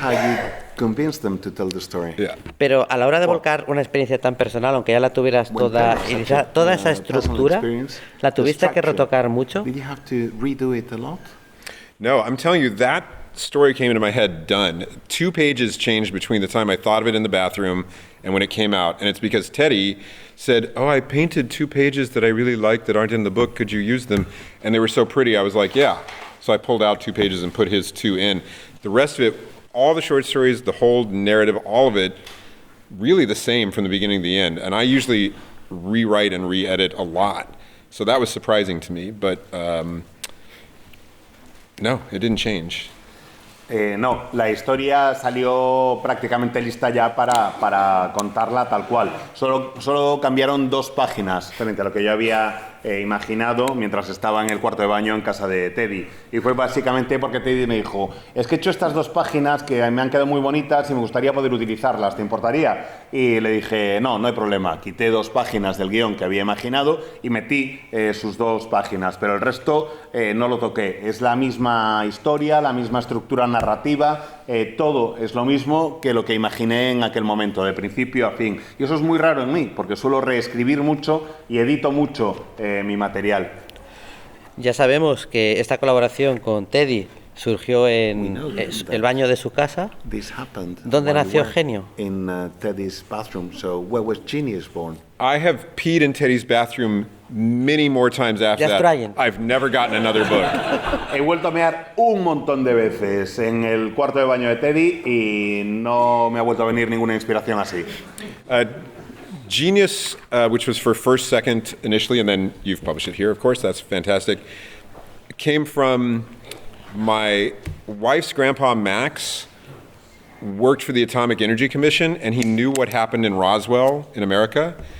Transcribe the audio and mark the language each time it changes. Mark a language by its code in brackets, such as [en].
[en] How you convinced them to tell the story. Yeah. [es] Pero a la hora de volcar una experiencia tan personal, aunque ya la tuvieras toda iniciada, toda esa estructura, ¿la tuviste que retocar mucho? [en] Did you have to redo it a lot? No, I'm telling you, that story came into my head done. 2 pages changed between the time I thought of it in the bathroom and when it came out. And it's because Teddy said, I painted 2 pages that I really liked that aren't in the book. Could you use them? And they were so pretty. I was like, yeah. So I pulled out 2 pages and put his 2 in. The rest of it, all the short stories, the whole narrative, all of it, really the same from the beginning to the end. And I usually rewrite and re-edit a lot. So that was surprising to me, but no, it didn't change. [es] No, la historia salió prácticamente lista ya para contarla tal cual. Solo cambiaron 2 páginas frente a lo que yo había imaginado mientras estaba en el cuarto de baño en casa de Teddy. Y fue básicamente porque Teddy me dijo, es que he hecho estas 2 páginas que me han quedado muy bonitas y me gustaría poder utilizarlas, ¿te importaría? Y le dije, no hay problema. Quité 2 páginas del guión que había imaginado y metí sus 2 páginas, pero el resto no lo toqué. Es la misma historia, la misma estructura narrativa, todo es lo mismo que lo que imaginé en aquel momento, de principio a fin. Y eso es muy raro en mí, porque suelo reescribir mucho y edito mucho mi material. Ya sabemos que esta colaboración con Teddy surgió en el baño de su casa. ¿Dónde nació Genio? [en] In Teddy's bathroom. So where was Genius born? I have peed in Teddy's bathroom many more times after Just that. trying. I've never gotten another book. [es] He vuelto a mear un montón de veces en el cuarto de baño de Teddy y no me ha vuelto a venir ninguna inspiración así. [en] Genius, which was for First Second initially, and then you've published it here, of course, that's fantastic, came from my wife's grandpa, Max, worked for the Atomic Energy Commission, and he knew what happened in Roswell in America.